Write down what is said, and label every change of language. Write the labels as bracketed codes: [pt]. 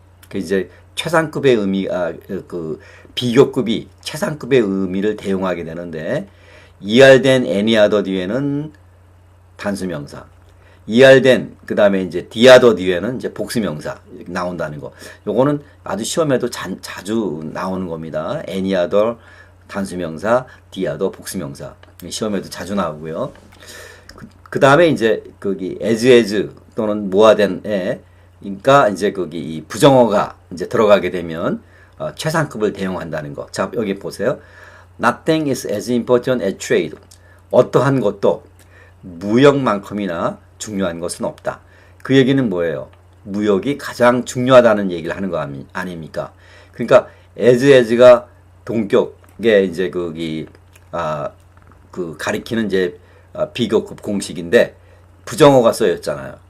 [ko] 그 이제 최상급의 의미, 그 비교급이 최상급의 의미를 대용하게 되는데, ER된 any other 뒤에는 단수명사, ER된 그 다음에 이제 the other 뒤에는 이제 복수명사 나온다는 거. 요거는 아주 시험에도 자주 나오는 겁니다. any other 단수명사, the other 복수명사. 시험에도 자주 나오고요. 그 다음에 이제 거기 as 또는 뭐하된에, 그러니까 이제 거기 이 부정어가 이제 들어가게 되면 최상급을 대용한다는 거. 자, 여기 보세요. [en] Nothing is as important as trade. [ko] 어떠한 것도 무역만큼이나 중요한 것은 없다. 그 얘기는 뭐예요? 무역이 가장 중요하다는 얘기를 하는 거 아닙니까? 그러니까 as가 동격에 이제 거기 그 가리키는 이제 비교급 공식인데 부정어가 쓰였잖아요.